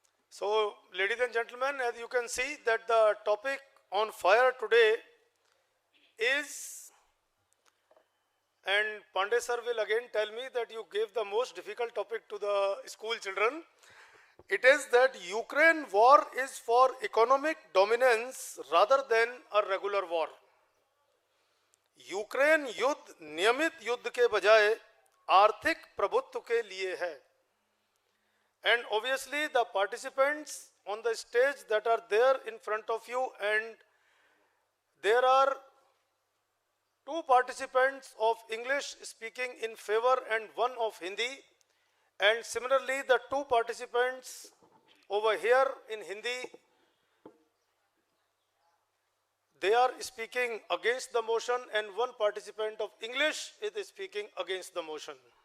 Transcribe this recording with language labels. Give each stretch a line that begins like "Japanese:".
English: So, ladies and gentlemen, as you can see that the topic on fire today is, and Pandey sir will again tell me that you gave the most difficult topic to the school children. It is that Ukraine war is for economic dominance rather than a regular war.
Hindi: Ukraine युद्ध नियमित युद्ध के बजाय आर्थिक प्रभुत्व के लिए है.
English: And obviously the participants on the stage that are there in front of you, and there are two participants of English speaking in favor and one of Hindi, and similarly the two participants over here in Hindi, they are speaking against the motion, and one participant of English is speaking against the motion.